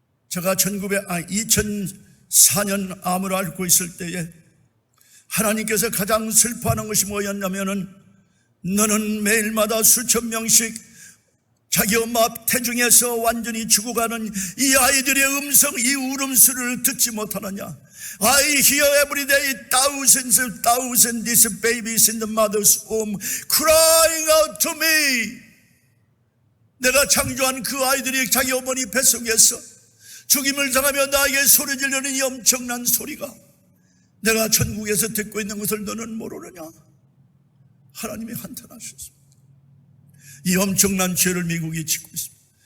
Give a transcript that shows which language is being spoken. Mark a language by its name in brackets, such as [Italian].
[Korean] 제가 2004년 암을 앓고 있을 때에 하나님께서 가장 슬퍼하는 것이 뭐였냐면은, 너는 매일마다 수천 명씩 자기 엄마 태중에서 완전히 죽어가는 이 아이들의 음성, 이 울음소리를 듣지 못하느냐. [English] I hear every day thousands these babies in the mother's womb crying out to me. [Korean] 내가 창조한 그 아이들이 자기 어머니 뱃속에서 죽임을 당하며 나에게 소리 지르는 이 엄청난 소리가 내가 천국에서 듣고 있는 것을 너는 모르느냐. 하나님이 한탄하셨습니다. 이 엄청난 죄를 미국이 짓고 있습니다.